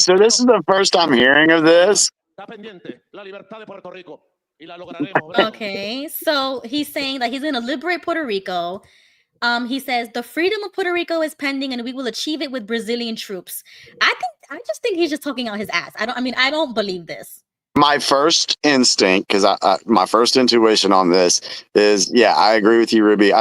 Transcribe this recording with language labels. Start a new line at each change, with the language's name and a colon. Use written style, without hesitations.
English: so this is the first I'm hearing of this.
Spanish: está pendiente la libertad de Puerto Rico y la lograremos. Bravo.
English: Okay, so he's saying that he's going to liberate Puerto Rico. He says the freedom of Puerto Rico is pending, and we will achieve it with Brazilian troops. I just think he's just talking out his ass. I don't believe this. My first instinct, because my first intuition on this is, yeah, I agree with you, Ruby.